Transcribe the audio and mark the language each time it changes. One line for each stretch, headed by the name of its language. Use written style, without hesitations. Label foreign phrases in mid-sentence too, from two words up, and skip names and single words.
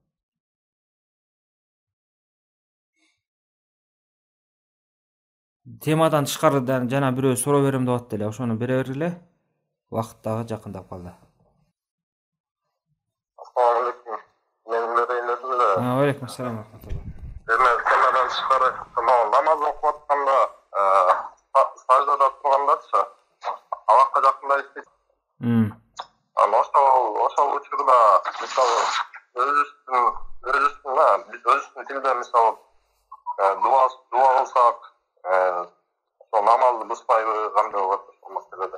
Kyrgyz: Темадан тышкары жана бирөө суроо берем деп атты эле. Ошону бере бергиле. Убакыт дагы жакындап калды.
Arabic: السلام عليكم.
Kyrgyz: Менин берейин эле.
Arabic: عليكم السلام ورحمة الله.
Kyrgyz: Демек, темадан тышкары намаз окуп атканда, саждада тургандарчы, Аллахка жакындай иштейт. Ошол учурда мисалы өзүбүздүн тилде мисалы дуа кылсак, ошол намазды бузбайбы, кандай болот ошол маселеде?